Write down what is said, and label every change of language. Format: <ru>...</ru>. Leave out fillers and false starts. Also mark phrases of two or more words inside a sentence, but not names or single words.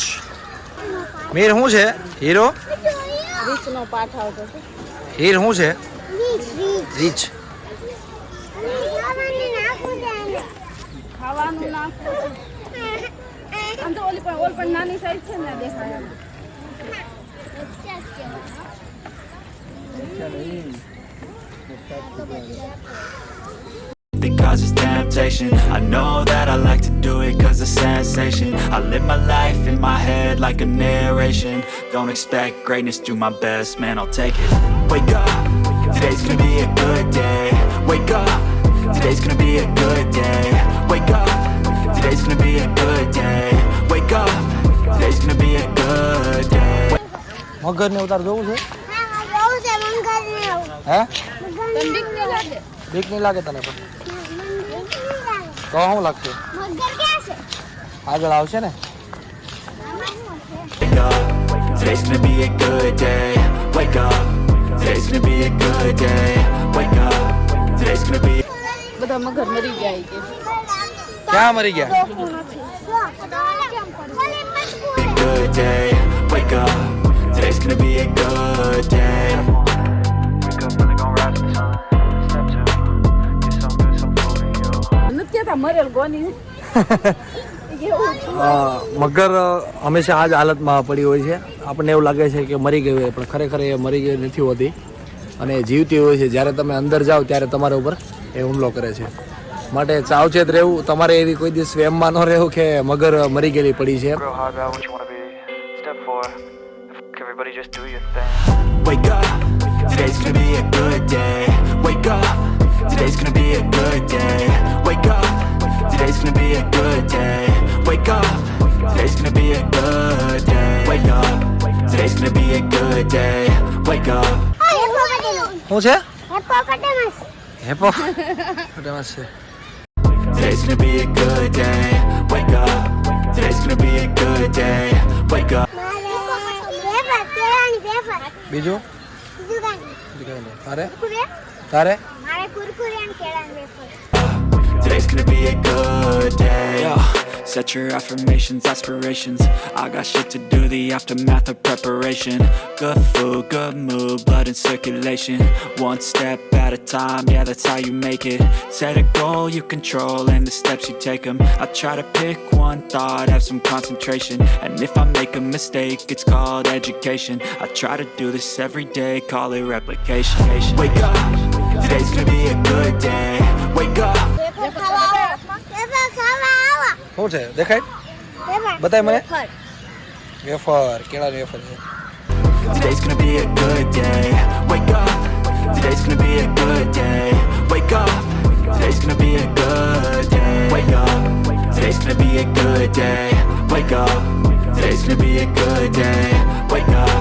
<gu>મીર શું છે? હીરો રીચનો પાઠ આવતો છે. હીર શું છે? રીચ રીંછ. ખાવાનું નાખવું આમ તો ઓલી પણ નાની સાઈઝ છે ને દેખાય એમ.</gu> <en>It causes temptation. I know that I like to do it cause it's sensation. I live my life in my head like a narration. Don't expect greatness, do my best, man, I'll take it. Wake up, today's gonna be a good day. Wake up, today's gonna be a good day. Wake up, today's gonna be a good day. Wake up, today's gonna be a good day.</en> <gu>મગર ને ઉતાર જોવું છે? હા બહુ છે મંગર ને હે? તને બીક ન લાગે? બીક નહીં લાગે તને? પણ તો શું લાગશે? મગર ક્યાં છે? આગળ આવશે ને.</gu> <en>Wake up, today's gonna be a good day. Wake up, today's gonna be a good day. Wake up, today's gonna be</en> <gu>બધા મગર મરી જાય કે ક્યાં મરી ગયા?</gu> <en>a good day. Wake up, today's gonna be a good day. Wake up, really gonna rise in the sun. Step 2, get some good, some food in you.</en> <gu>નથી કહેતા મરેલ ગોની એવું. મગર હંમેશા આ જ હાલતમાં પડી હોય છે. આપણને એવું લાગે છે કે મરી ગઈ હોય, પણ ખરેખર એ મરી ગઈ નથી હોતી અને જીવતી હોય છે. જ્યારે તમે અંદર જાઓ ત્યારે તમારા ઉપર એ હુમલો કરે છે. માટે સાવચેત રહેવું. તમારે એવી કોઈ દિવસ વહેમમાં ન રહેવું કે મગર મરી ગયેલી પડી છે.</gu> <en>Grow hard about what you want to be. Step 4, everybody just do your thing. Wake up, today's gonna be a good day. Wake up, today's gonna be a good day. Wake up, today's gonna be a good day. Wake up, today's gonna be a good day. Wake up, today's gonna be a good day. Wake up.</en> <gu>શું છે? હિપોપોટેમસ હેપોટેમસ છે.</gu> <en>Today's gonna be a good day. Wake up, today's gonna be a good day. Wake up.</en> <gu>મારે વેફર કેળાની વેફર બીજું? બીજું તારે? કુરકુરે તારે? મારે કુરકુરે અને કેળાની વેફર.</gu> <en>Today's gonna be a good day. Yo, set your affirmations, aspirations. I got shit to do, the aftermath of preparation. Good food, good mood, blood in circulation. One step at a time, yeah, that's how you make it. Set a goal you control and the steps you take them. I try to pick one thought, have some concentration. And if I make a mistake, it's called education. I try to do this every day, call it replication. Wake up, today's gonna be a good day. Wake up.</en> <gu>વેફર ખાવા આવો. શું છે? દેખાય? વેફર બતાય મને. વેફર. વેફર, કેળાની વેફર છે.</gu> <en>Today's gonna be a good day. Wake up. Today's gonna be a good day. Wake up. Today's gonna be a good day. Wake up. Today's gonna be a good day. Wake up. Today's gonna be a good day. Wake up.</en>